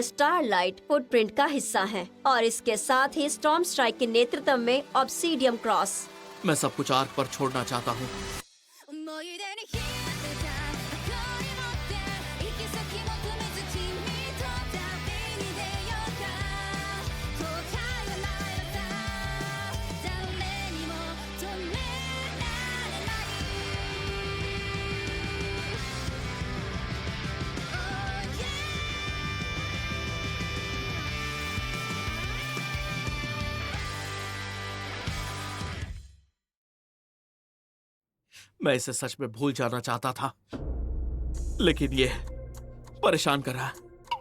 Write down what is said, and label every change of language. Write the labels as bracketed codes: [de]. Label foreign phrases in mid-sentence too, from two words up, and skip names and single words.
[hi] स्टारलाइट फुटप्रिंट का हिस्सा हैं, और इसके साथ ही स्टॉर्म स्ट्राइक के नेतृत्व में ऑब्सीडियम क्रॉस। मैं सब कुछ आर्क पर छोड़ना चाहता हूँ। [ja] 思い出に浸ってた誇り持って行き先求めず君と旅に出ようか後悔はないのさ誰にも止められない [en] Oh yeah [hi] मैं इसे सच में भूल जाना चाहता था, लेकिन ये परेशान कर रहा है।